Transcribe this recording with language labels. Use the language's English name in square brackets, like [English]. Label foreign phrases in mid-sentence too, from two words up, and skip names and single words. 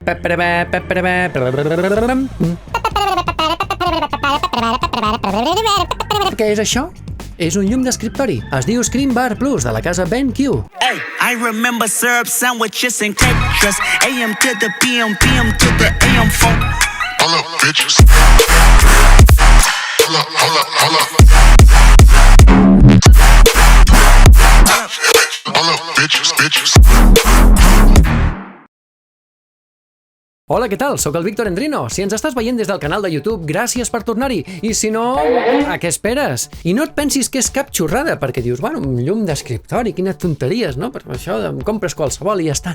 [Catalan] Què és això? És un llum d'escriptori. Es diu Screen Bar Plus, de la casa BenQ. [English] Hey, I remember syrup sandwiches and cake dress. AM to the PM, PM to the AM phone. Holla, bitches. Holla, holla, holla. Holla, bitches, bitches. [Catalan] Hola, què tal? Soc el Víctor Endrino. Si ens estàs veient des del canal de YouTube, gràcies per tornar-hi. I si no, a què esperes? I no et pensis que és cap xorrada, perquè dius, bueno, un llum d'escriptori, quines tonteries, no? Per això em compres qualsevol i ja està.